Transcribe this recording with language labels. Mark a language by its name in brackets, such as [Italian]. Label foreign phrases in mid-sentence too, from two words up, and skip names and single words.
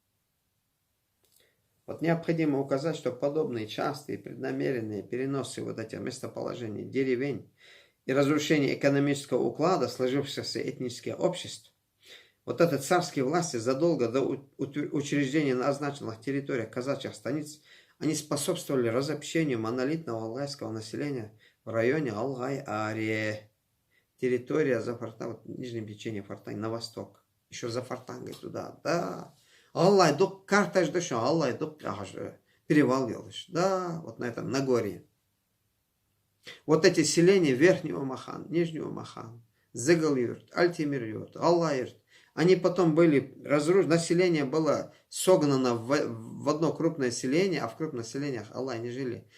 [Russian] Вот необходимо указать, что подобные частые преднамеренные переносы вот этих местоположений деревень и разрушение экономического уклада сложившихся этнических обществ, вот эти царские власти задолго до учреждения на означенных территориях казачьих станиц, они способствовали разобщению монолитного алгайского населения в районе Алгай-Ария. Территория за Фортангой, нижнее течение Фортанги, на восток. Еще за Фортангой туда, да. Аллай, дук картаж душа, Аллай, дук перевал делаешь. Да, вот на этом Нагорье. Вот эти селения Верхнего Махан, Нижнего Махан, Зыгал-Юрт, Альтимир-Юрт, Аллай-Юрт, они потом были разрушены, население было согнано в одно крупное селение, а в крупных селениях Аллай не жили.